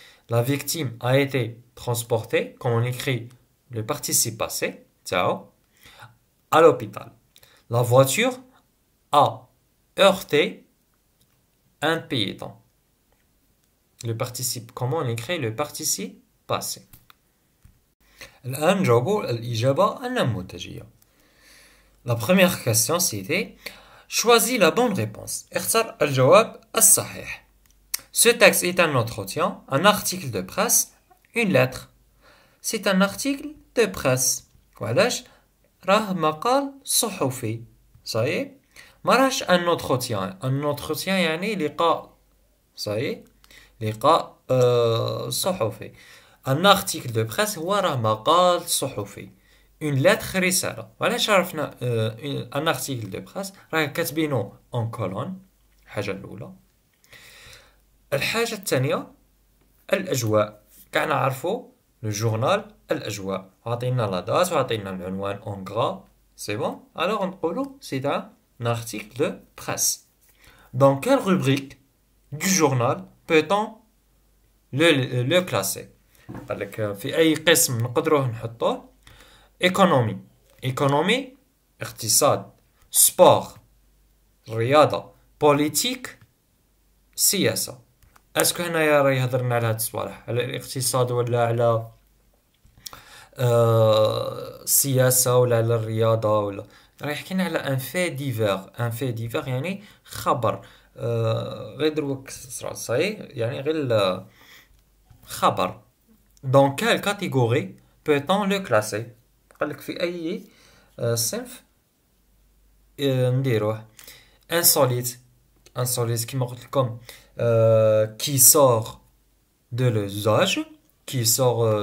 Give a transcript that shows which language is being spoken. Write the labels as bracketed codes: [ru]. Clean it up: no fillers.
[fr] La victime a été transportée, quand on écrit le participe passé, ciao, à l'hôpital. La voiture a heurté un piéton. Le participe, comment on écrit le participe passé? [ar] الآن نجاوبوا الإجابة النموذجية. [fr] La première question c'était choisis la bonne réponse. [ar] اختر الجواب الصحيح. [fr] Ce texte est un entretien, un article de presse, une lettre. C'est un article de presse. [ar] وعلاش؟ راه مقال صحفي. صحيح؟ ما راهش [fr] un entretien. un entretien [ar] يعني لقاء. صحيح؟ لقاء صحفي. [fr] un article de presse [ar] هو راه مقال صحفي. [fr] une lettre رسالة. [ar] وعلاش عرفنا un article de presse؟ راه كاتبينو [fr] en colonne. [ar] الحاجة الأولى. الحاجة الثانية الأجواء. كاع نعرفوا [fr] لو جورنال [ar] الأجواء. عطينا [fr] لا دات [ar] وعطينا العنوان [fr] اون غرا. سي بون. alors [ar] نقولوا [fr] c'est un article de presse. Dans quelle rubrique du journal peut-on le classer؟ [ar] قال لك في أي قسم نقدروه نحطوه. [fr] économie. économie اقتصاد. sport رياضة. politique سياسة. [ar] اسكو هنايا راهي هضرنا على هاد الصوالح على الاقتصاد ولا على السياسة ولا على الرياضة ولا راه يحكينا على [fr] ان في ديفير [ar] يعني خبر غير دروك صرا صاي يعني غير خبر [fr] dans quelle catégorie peut-on le classer [ar] قالك في أي صنف نديروه insolite كيما قلت لكم [fr] qui sort de l'usage qui sort